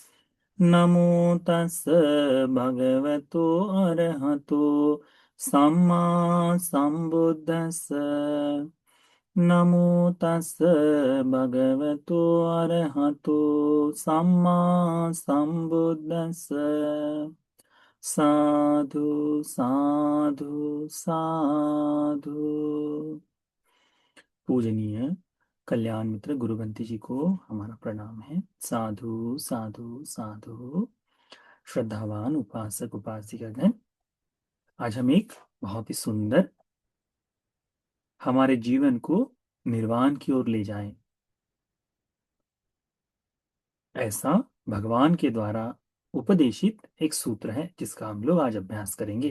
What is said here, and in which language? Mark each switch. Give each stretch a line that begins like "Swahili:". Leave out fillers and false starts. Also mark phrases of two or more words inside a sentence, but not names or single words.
Pali: नमो तस् भगवतो अरहतो सम्मा सम्बुद्धस्स। नमो तस् भगवतो अरहतो सम्मा सम्बुद्धस्स। साधु साधु साधु।
Hindi: पूजनीय कल्याण मित्र गुरुबंती जी को हमारा प्रणाम है।
Pali: साधु साधु साधु।
Hindi: श्रद्धावान उपासक उपासिकागण, आज हम एक बहुत ही सुंदर, हमारे जीवन को निर्वाण की ओर ले जाएं, ऐसा भगवान के द्वारा उपदेशित एक सूत्र है जिसका हम लोग आज अभ्यास करेंगे।